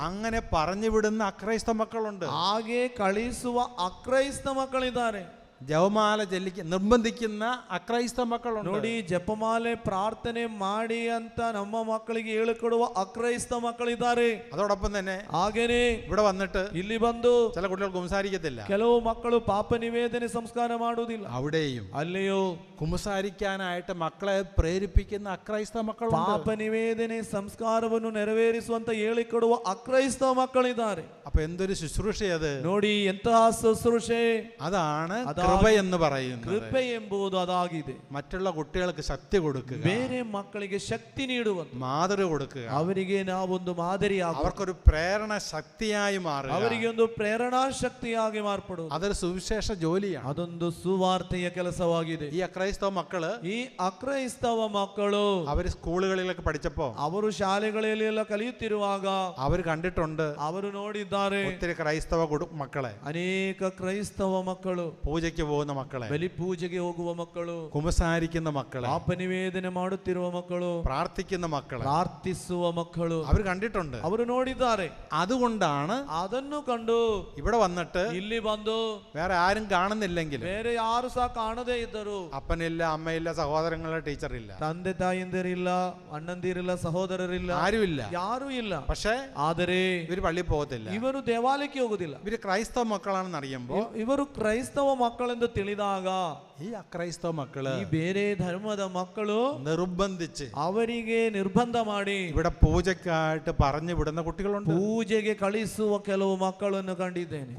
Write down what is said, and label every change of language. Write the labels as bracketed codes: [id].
[ml] അങ്ങനെ പറഞ്ഞു വിടുന്ന അക്രൈസ്തവ മക്കളുണ്ട്. [kn] ಹಾಗೆ ಕಳಿಸುವ ಅಕ್ರೈಸ್ತ ಮಕ್ಕಳಿದ್ದಾರೆ. [ml] ജപമാല നിർബന്ധിക്കുന്ന അക്രൈസ്തവ മക്കളുണ്ട്. [kn] ನೋಡಿ, ಜಪಮಾಲೆ ಪ್ರಾರ್ಥನೆ ಮಾಡಿ ಅಂತ ನಮ್ಮ ಮಕ್ಕಳಿಗೆ ಹೇಳಿಕೊಡುವ ಅಕ್ರೈಸ್ತ ಮಕ್ಕಳಿದ್ದಾರೆ. [ml] അതോടൊപ്പം തന്നെ [kn] ಹಾಗೇನೆ [ml] ഇവിടെ വന്നിട്ട് [kn] ಇಲ್ಲಿ ಬಂದು [ml] ചില കുട്ടികൾ കുമ്പസാരിക്കത്തില്ല. [kn] ಕೆಲವು ಮಕ್ಕಳು ಪಾಪ ನಿವೇದನೆ ಸಂಸ್ಕಾರ ಮಾಡುವುದಿಲ್ಲ. [ml] അവിടെയും [kn] ಅಲ್ಲಿಯೋ [ml] കുമ്പസാരിക്കാനായിട്ട് മക്കളെ പ്രേരിപ്പിക്കുന്ന അക്രൈസ്തവ മക്കളുണ്ട്. [kn] ಪಾಪ ನಿವೇದನೆ ಸಂಸ್ಕಾರವನ್ನು ನೆರವೇರಿಸುವಂತ ಹೇಳಿಕೊಡುವ ಅಕ್ರೈಸ್ತವ ಮಕ್ಕಳಿದ್ದಾರೆ. [ml] അപ്പൊ എന്തൊരു ശുശ്രൂഷയത് [kn] ನೋಡಿ, ಎಂತಹ ಶುಶ್ರೂಷೆ! [ml] അതാണ് കൃപ എന്ന് പറയുന്നത് [kn] ಕೃಪೆ ಎಂಬುದು ಅದಾಗಿದೆ. [ml] മറ്റുള്ള കുട്ടികൾക്ക് ശക്തി കൊടുക്കുക, [kn] ಬೇರೆ ಮಕ್ಕಳಿಗೆ ಶಕ್ತಿ ನೀಡುವುದು, [ml] മാതൃ കൊടുക്കുക, [kn] ಅವರಿಗೆ ನಾವೊಂದು ಮಾದರಿ, [ml] അവർക്കൊരു പ്രേരണ ശക്തിയായി മാറുക. [kn] ಅವರಿಗೆ ಒಂದು ಪ್ರೇರಣಾ ಶಕ್ತಿಯಾಗಿ ಮಾರ್ಪಡುವುದು. [ml] അതൊരു സുവിശേഷ ജോലിയാണ്. [kn] ಅದೊಂದು ಸುವಾರ್ತೆಯ ಕೆಲಸವಾಗಿದೆ. [ml] ഈ അക്രൈസ്തവ മക്കള് [kn] ಈ ಅಕ್ರೈಸ್ತವ ಮಕ್ಕಳು [ml] അവര് സ്കൂളുകളിലൊക്കെ പഠിച്ചപ്പോ [kn] ಅವರು ಶಾಲೆಗಳಲ್ಲಿ ಎಲ್ಲ ಕಲಿಯುತ್ತಿರುವಾಗ [ml] അവര് കണ്ടിട്ടുണ്ട് [kn] ಅವರು ನೋಡಿದ್ದಾರೆ [ml] ഒത്തിരി ക്രൈസ്തവ മക്കളെ, [kn] ಅನೇಕ ಕ್ರೈಸ್ತವ ಮಕ್ಕಳು, [ml] പൂജയ്ക്ക് പോകുന്ന മക്കളെ, [kn] ಬಲಿ ಪೂಜೆಗೆ ಹೋಗುವ ಮಕ್ಕಳು, [ml] കുമ്പസാരിക്കുന്ന മക്കളെ, [kn] ಪಾಪ ನಿವೇದನೆ ಮಾಡುತ್ತಿರುವ ಮಕ್ಕಳು, [ml] പ്രാർത്ഥിക്കുന്ന മക്കളെ [kn] ಪ್ರಾರ್ಥಿಸುವ ಮಕ್ಕಳು [ml] അവർ കണ്ടിട്ടുണ്ട്. [kn] ಅವರು ನೋಡಿದ್ದಾರೆ. [ml] അതുകൊണ്ടാണ് [kn] ಅದನ್ನು ಕಂಡು [ml] ഇവിടെ വന്നിട്ട് [kn] ಇಲ್ಲಿ ಬಂದು [ml] വേറെ ആരും കാണുന്നില്ലെങ്കിലും, [kn] ಬೇರೆ ಯಾರು ಸಹ ಕಾಣದೇ ಇದ್ದರು, [ml] അപ്പനില്ല, അമ്മയില്ല, സഹോദരങ്ങളില്ല, ടീച്ചറില്ല, [kn] ತಂದೆ ತಾಯಿಂದಿರಿಲ್ಲ, ಅಣ್ಣಂದಿರಿಲ್ಲ, ಸಹೋದರರಿಲ್ಲ, [ml] ആരുമില്ല. [kn] ಯಾರು ಇಲ್ಲ. [ml] പക്ഷേ [kn] ಆದರೆ [ml] ഇവര് പള്ളിയിൽ പോകത്തില്ല. [kn] ಇವರು ದೇವಾಲಯಕ್ಕೆ ಹೋಗುದಿಲ್ಲ. [ml] ഇവര് ക്രൈസ്തവ മക്കളാണെന്ന് അറിയുമ്പോ [kn] ಇವರು ಕ್ರೈಸ್ತವ ಮಕ್ಕಳೆಂದು ತಿಳಿದಾಗ [ml] ഈ അക്രൈസ്തവ മക്കള് [kn] ಈ ಬೇರೆ ಧರ್ಮದ ಮಕ್ಕಳು [ml] നിർബന്ധിച്ച് [kn] ಅವರಿಗೆ ನಿರ್ಬಂಧ ಮಾಡಿ [ml] ഇവിടെ പൂജക്കായിട്ട് പറഞ്ഞു വിടുന്ന കുട്ടികളുണ്ട്. [kn] ಪೂಜೆಗೆ ಕಳಿಸುವ ಕೆಲವು ಮಕ್ಕಳನ್ನು ಕಂಡಿದ್ದೇನೆ.